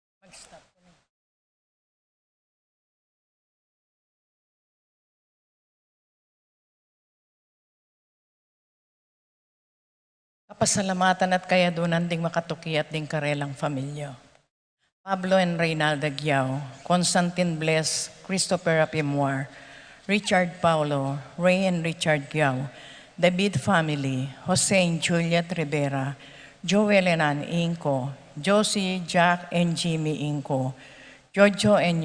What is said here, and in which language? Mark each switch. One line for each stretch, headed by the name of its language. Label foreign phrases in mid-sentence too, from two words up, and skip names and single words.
Pampanga: Kapasalamatan at kayadunan ding makatuki at ding karelang pamilya. Pablo and Reynalda Giao, Constantine Bless, Christopher Apimwar, Richard Paulo, Ray and Richard Giao, David family, Jose and Juliet Rivera, Joel and Ann Inco, Josie, Jack and Jimmy Inco, Jojo and